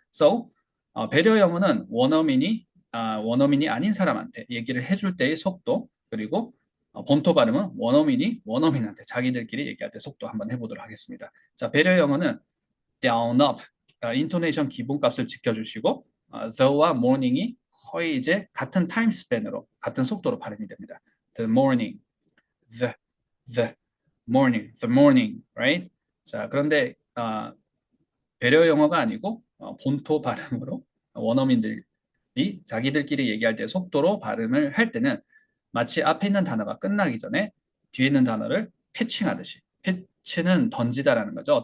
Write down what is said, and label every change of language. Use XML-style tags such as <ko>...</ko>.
<en>So,</en> <ko>배려 영어는 원어민이 아닌 사람한테 얘기를 해줄 때의 속도 그리고 본토 발음은 원어민한테 자기들끼리 얘기할 때 속도 한번 해보도록 하겠습니다. 자, 배려 영어는 down up 인토네이션 기본값을 지켜주시고 the와 morning이 거의 이제 같은 타임 스팬으로 같은 속도로 발음이 됩니다.</ko> <en>The morning, the morning, right?</en> <ko>자, 그런데 배려 영어가 아니고 본토 발음으로 원어민들이 자기들끼리 얘기할 때 속도로 발음을 할 때는 마치 앞에 있는 단어가 끝나기 전에 뒤에 있는 단어를 패칭하듯이 패치는 던지다라는 거죠.</ko>